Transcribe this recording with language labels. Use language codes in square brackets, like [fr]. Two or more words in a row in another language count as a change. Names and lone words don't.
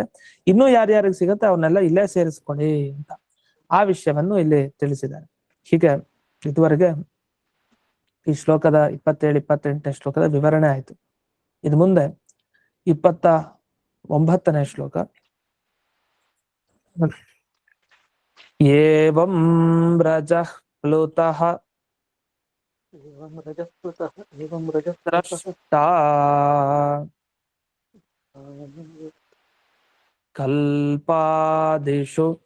[kn] ಇನ್ನೂ ಯಾರ್ಯಾರಿಗೆ ಸಿಗತ್ತೆ ಅವನ್ನೆಲ್ಲ ಇಲ್ಲೇ ಸೇರಿಸ್ಕೊಳ್ಳಿ ಅಂತ ಆ ವಿಷಯವನ್ನು ಇಲ್ಲಿ ತಿಳಿಸಿದ್ದಾರೆ. ಹೀಗೆ ಇದುವರೆಗೆ ಈ ಶ್ಲೋಕದ 27-28 ಶ್ಲೋಕದ ವಿವರಣೆ ಆಯ್ತು. ಇದು ಮುಂದೆ 9ನೇ ಶ್ಲೋಕ. [sa] ಏವಂ ರಜಃ ಪ್ಲುತಃ एवं रजस्पृतः एवं रजस्पृतः ಸ್ರಷ್ಟಾ ಕಲ್ಪಾದಿಷು